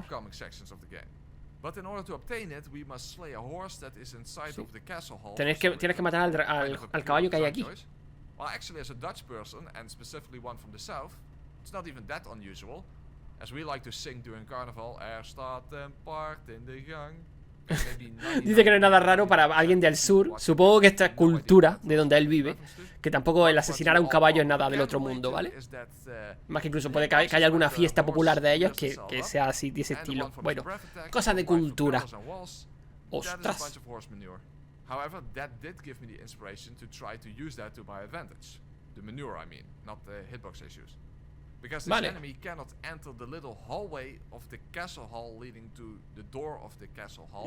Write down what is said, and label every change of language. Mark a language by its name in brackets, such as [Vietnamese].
[English] upcoming sections of the game. But in order to obtain it, we must slay a horse that is inside of the castle hall. [Spanish] Tienes que matar al caballo que hay aquí. [English] Well, actually, as a Dutch person, and specifically one from the south, it's not even that unusual, as we like to sing during carnival. [Dutch] Staat een paard in de gang. [Spanish] Dice que no es nada raro para alguien del sur. Supongo que esta es cultura de donde él vive. Que tampoco el asesinar a un caballo es nada del otro mundo, ¿vale? Más que incluso puede que haya alguna fiesta popular de ellos que sea así, de ese estilo. Bueno, cosas de cultura. Ostras. [English] However, that did give me the inspiration to try to use that to my advantage. The manure, I mean, not the hitbox issues. Because this enemy cannot enter the little hallway of the castle hall leading to the door of the castle hall.